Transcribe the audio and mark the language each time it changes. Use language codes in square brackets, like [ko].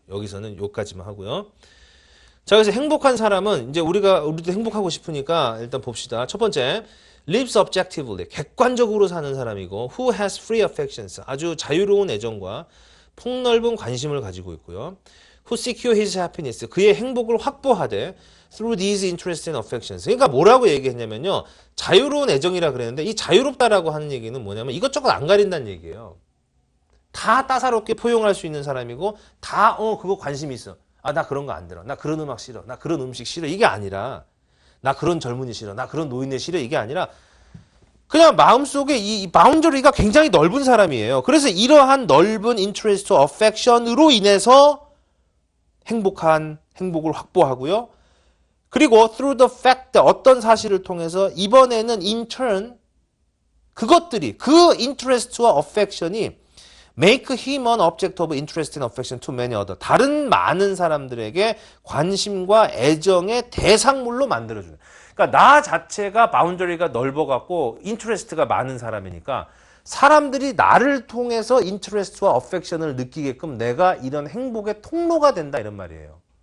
[ko] 여기서는 요까지만 하고요. 자, 그래서 행복한 사람은 이제 우리도 행복하고 싶으니까 일단 봅시다. 첫 번째, [en] lives objectively, [ko] 객관적으로 사는 사람이고, [en] who has free affections, [ko] 아주 자유로운 애정과 폭넓은 관심을 가지고 있고요. [en] who secure his happiness, [ko] 그의 행복을 확보하되, [en] through these interests and affections. [ko] 그러니까 뭐라고 얘기했냐면요. 자유로운 애정이라 그랬는데, 이 자유롭다라고 하는 얘기는 뭐냐면 이것저것 안 가린다는 얘기예요. 다 따사롭게 포용할 수 있는 사람이고, 다, 그거 관심 있어. 아, 나 그런 거 안 들어. 나 그런 음악 싫어. 나 그런 음식 싫어. 이게 아니라, 나 그런 젊은이 싫어. 나 그런 노인네 싫어. 이게 아니라, 그냥 마음속에 이 바운더리가 굉장히 넓은 사람이에요. 그래서 이러한 넓은 interest, affection으로 인해서 행복을 확보하고요. 그리고 [en] through the fact, [ko] 어떤 사실을 통해서 이번에는 [en] in turn, [ko] 그것들이, [en] 그 interest와 affection이 make him an object of interest and affection to many other. [ko] 다른 많은 사람들에게 관심과 애정의 대상물로 만들어주는. 그러니까 나 자체가 바운더리가 넓어갖고 인트레스트가 많은 사람이니까 사람들이 나를 통해서 인트레스트와 어펙션을 느끼게끔 내가 이런 행복의 통로가 된다 이런 말이에요.